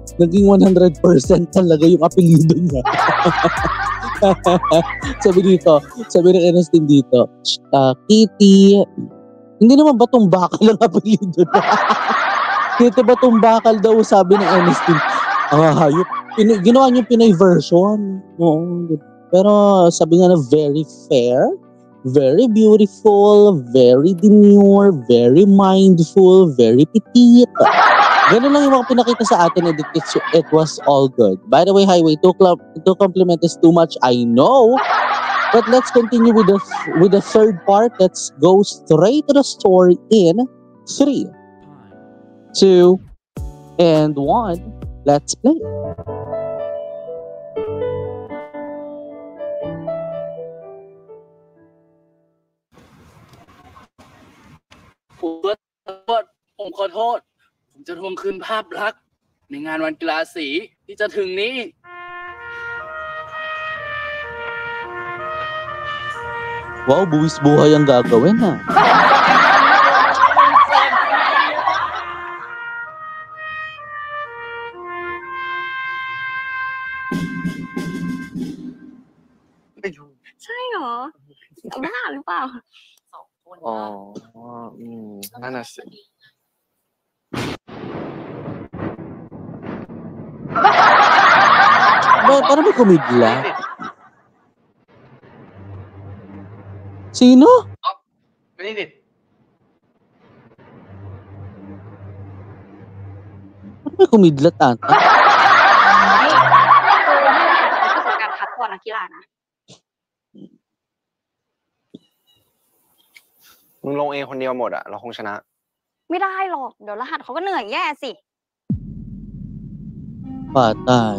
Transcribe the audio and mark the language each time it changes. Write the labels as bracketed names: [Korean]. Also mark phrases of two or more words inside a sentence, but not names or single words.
[Filipino] Naging 100% talaga yung apelyido niya. Sabi ni Ernestine dito, Kitty, hindi naman batong bakal ang apelyido niya. Kitty batong bakal daw, sabi ni Ernestine. Hayop. Ginawa niyo Pinay version. Oo. Pero sabi nga na [English] very fair, very beautiful, very demure, very mindful, very petite. [Filipino] Ganun lang yung mga pinakita sa atin [English] and it was all good. By the way, Highway, to compliment is too much, I know. But let's continue with the third part. Let's go straight to the story in 3, 2, and 1. Let's play. [Thai] ผมขอโทษ ผมจะทวงคืนภาพลักษณ์ในงานวันกีฬาสีที่จะถึงนี้ [Filipino] Wow, buwis buhay ang gagawin ha. [Thai] ใช่เหรอบ้าหรือเปล่า อ๋อ นั่นน่ะสิ [Filipino] Parang may kumidla. Sino? Minit. Parang may kumidlat ata. [Thai] คือการคัดตัวนักกีฬานะ มึงลงเองคนเดียวหมดอะเราคงชนะ ไม่ได้หรอกเดี๋ยวรหัสเขาก็เหนื่อยแย่สิ [Filipino] Patay.